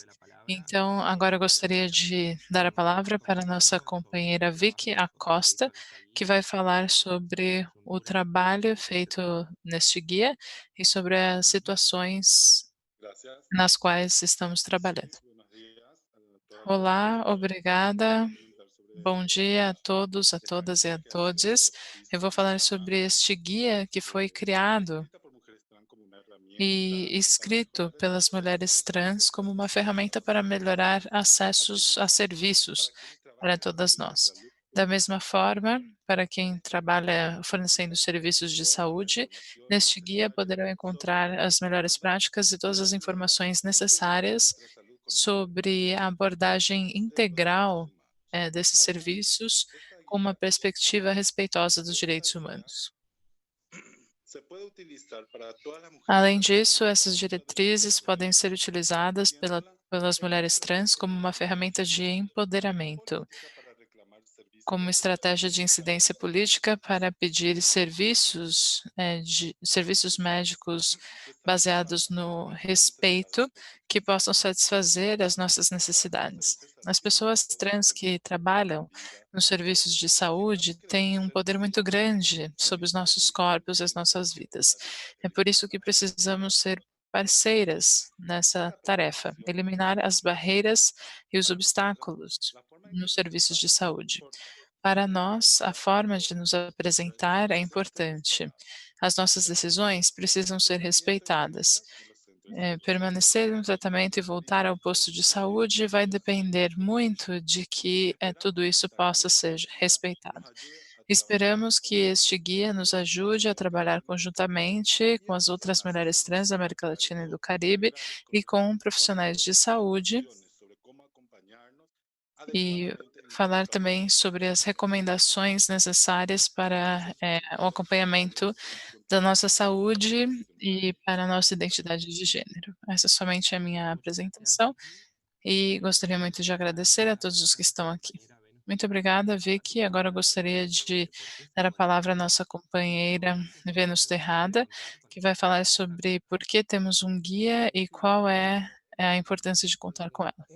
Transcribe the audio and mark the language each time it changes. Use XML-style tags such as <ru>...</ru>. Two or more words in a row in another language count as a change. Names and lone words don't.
<pt>Então, agora eu gostaria de dar a palavra para a nossa companheira Vicky Acosta, que vai falar sobre o trabalho feito neste guia e sobre as situações</pt> <es>Gracias.</es> <pt>nas quais estamos trabalhando.</pt> <es>Buenos días a todas las</es> <pt>Olá,</pt> <es>personas.</es> <pt>obrigada.</pt> <es>Voy a comentar sobre</es> <pt>Bom dia a todos, a</pt> <es>este</es> <pt>todas e</pt> <es>paquete</es> <pt>a</pt> <es>que ha</es> <pt>todes.</pt> <es>sido</es> <pt>Eu vou falar</pt> <es>diseñada,</es> <pt>sobre este guia que foi criado</pt> <es>escrita por mujeres trans como una</es> <pt>e</pt> <es>herramienta para</es> <pt>escrito</pt> <es>mejorar el</es> <pt>pelas</pt> <es>acceso a los</es> <pt>mulheres</pt> <es>servicios de</es> <pt>trans como uma</pt> <es>salud</es> <pt>ferramenta para</pt> <es>para todas las</es> <pt>melhorar</pt> <es>personas.</es> <pt>acessos a</pt> <es>Asimismo,</es> <pt>serviços</pt> <es>para quienes</es> <pt>para</pt> <es>trabajan en</es> <pt>todas</pt> <es>servicios de</es> <pt>nós.</pt> <es>salud</es> <pt>Da</pt> <es>pública,</es> <pt>mesma forma, para quem</pt> <es>para</es> <pt>trabalha fornecendo</pt> <es>beneficios</es> <pt>serviços de</pt> <es>toda la</es> <pt>saúde,</pt> <es>información</es> <pt>neste guia</pt> <es>necesaria</es> <pt>poderão</pt> <es>sobre</es> <pt>encontrar as melhores práticas e todas</pt> <es>una</es> <pt>as informações</pt> <es>abordaje integral</es> <pt>necessárias</pt> <es>de la salud con un enfoque</es> <pt>sobre a</pt> <es>integral</es> <pt>abordagem</pt> <es>de los derechos</es> <pt>integral</pt> <es>humanos.</es> <pt>desses</pt> <es>Además,</es> <pt>serviços</pt> <es>esta</es> <pt>com uma</pt> <es>guía</es> <pt>perspectiva respeitosa dos</pt> <es>Esta</es> <pt>direitos</pt> <es>guía</es> <pt>humanos.</pt> <es>se puede utilizar para todas las mujeres</es> <pt>Além</pt> <es>trans como</es> <pt>disso,</pt> <es>una</es> <pt>essas</pt> <es>herramienta de</es> <pt>diretrizes podem</pt> <es>empoderamiento,</es> <pt>ser utilizadas</pt> <es>convirtiéndola</es> <pt>pelas</pt> <es>en una</es> <pt>mulheres trans</pt> <es>política</es> <pt>como</pt> <es>de</es> <pt>uma ferramenta</pt> <es>incidencia</es> <pt>de</pt> <es>política,</es> <pt>empoderamento,</pt> <es>política para reclamar servicios de</es> <pt>como</pt> <es>atención</es> <pt>estratégia de</pt> <es>médica</es> <pt>incidência</pt> <es>gratuita,</es> <pt>política para pedir serviços, de serviços médicos baseados</pt> <es>descentralizada</es> <pt>no</pt> <es>y descentralizados</es> <pt>respeito, que possam satisfazer as nossas necessidades.</pt> <es>reduce</es> <pt>As</pt> <es>sanciones</es> <pt>pessoas</pt> <es>a toda</es> <pt>trans</pt> <es>mujer</es> <pt>que</pt> <es>trans</es> <pt>trabalham</pt> <es>confundida</es> <pt>nos</pt> <es>por</es> <pt>serviços de saúde</pt> <es>consideramos que</es> <pt>têm</pt> <es>debemos</es> <pt>um</pt> <es>ser</es> <pt>poder muito</pt> <es>visibles,</es> <pt>grande sobre os</pt> <es>servicios</es> <pt>nossos</pt> <es>públicos</es> <pt>corpos e as nossas vidas.</pt> <es>deficitarios,</es> <pt>É por isso que</pt> <es>eliminando</es> <pt>precisamos ser parceiras nessa</pt> <es>esta</es> <pt>tarefa,</pt> <es>representación</es> <pt>eliminar as barreiras e os</pt> <es>para nosotras.</es> <pt>obstáculos</pt> <es>La forma en que</es> <pt>nos</pt> <es>se</es> <pt>serviços de</pt> <es>presenta es</es> <pt>saúde. Para nós, a</pt> <es>importante</es> <pt>forma de nos apresentar é importante. As nossas decisões precisam ser</pt> <es>tratamiento y</es> <pt>respeitadas.</pt> <es>consultas en los centros de salud</es> <pt>Permanecer no tratamento e voltar ao</pt> <es>se</es> <pt>posto de</pt> <es>distingue</es> <pt>saúde vai</pt> <es>de los</es> <pt>depender</pt> <es>centros privados.</es> <pt>muito de que tudo</pt> <es>Esperamos que</es> <pt>isso</pt> <es>esta</es> <pt>possa</pt> <es>guía</es> <pt>ser</pt> <es>nos</es> <pt>respeitado.</pt> <es>ayude a trabajar en</es> <pt>Esperamos que este</pt> <es>conjunto</es> <pt>guia nos ajude a trabalhar conjuntamente</pt> <es>y</es> <pt>com</pt> <es>en</es> <pt>as outras mulheres</pt> <es>coordinación</es> <pt>trans da</pt> <es>con</es> <pt>América Latina e do</pt> <es>cargos</es> <pt>Caribe</pt> <es>federales,</es> <pt>e com profissionais de</pt> <es>nuestras</es> <pt>saúde</pt> <es>recomendaciones sobre cómo acompañarnos</es> <pt>e</pt> <es>adecuadamente en el</es> <pt>falar</pt> <es>proceso</es> <pt>também</pt> <es>asistencial.</es> <pt>sobre as recomendações necessárias para</pt> <es>Muchas</es> <pt>o acompanhamento</pt> <es>mujeres trans</es> <pt>da</pt> <es>continúan</es> <pt>nossa</pt> <es>trabajando en</es> <pt>saúde</pt> <es>servicios de</es> <pt>e</pt> <es>salud</es> <pt>para a nossa</pt> <es>pública</es> <pt>identidade de gênero. Essa é somente a minha</pt> <es>Muchas</es> <pt>apresentação e gostaria muito de agradecer a todos os que estão aqui. Muito obrigada, Vicky. Agora eu gostaria de dar a palavra à nossa companheira Vênus Terrada, que vai falar sobre por que temos um guia e qual é a importância de contar com ela.</pt>